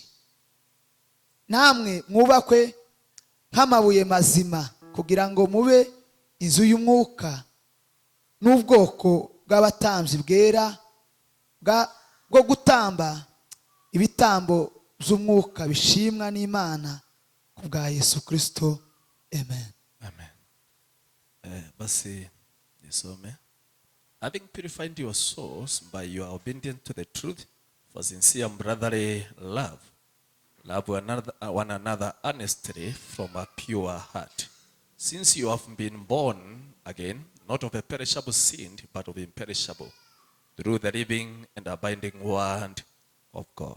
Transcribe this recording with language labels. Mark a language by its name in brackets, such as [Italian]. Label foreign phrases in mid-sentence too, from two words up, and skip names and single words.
[Kinyarwanda] Namwe mwubakwe nk'amabuye mazima, kugira ngo mube inzu y'umwuka n'ubwoko bw'abatambyi bwera bwo gutamba ibitambo by'umwuka bishimwa n'Imana kubwa Yesu Kristo. Amen. [Swahili] Amen. Basi nisome. [English] Having purified your souls by your obedience to the truth for sincere brotherly love, Love one another earnestly from a pure heart, since you have been born again, not of a perishable seed, but of imperishable, through the living and abiding word of God.